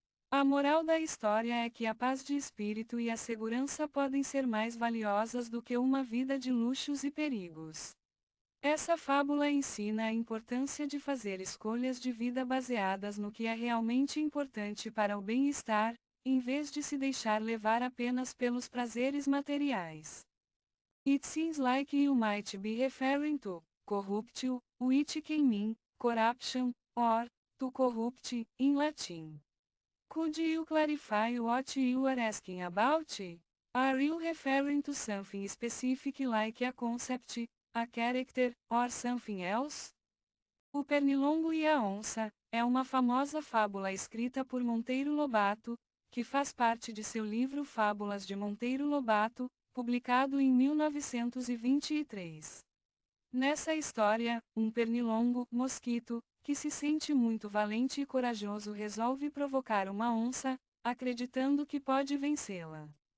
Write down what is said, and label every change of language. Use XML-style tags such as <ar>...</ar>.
<pt>A moral da história é que a paz de espírito e a segurança podem ser mais valiosas do que uma vida de luxos e perigos. Essa fábula ensina a importância de fazer escolhas de vida baseadas no que é realmente importante para o bem-estar, em vez de se deixar levar apenas pelos prazeres materiais.</pt> <en>It seems like you might be referring to corruptio, which can mean corruption, or to corrupt, in Latin. Could you clarify what you are asking about? Are you referring to something specific like a concept, a character, or something else?</en> <pt>O Pernilongo e a Onça é uma famosa fábula escrita por Monteiro Lobato, que faz parte de seu livro Fábulas de Monteiro Lobato, publicado em 1923. Nessa história, um pernilongo, mosquito, que se sente muito valente e corajoso resolve provocar uma onça, acreditando que pode vencê-la.</pt>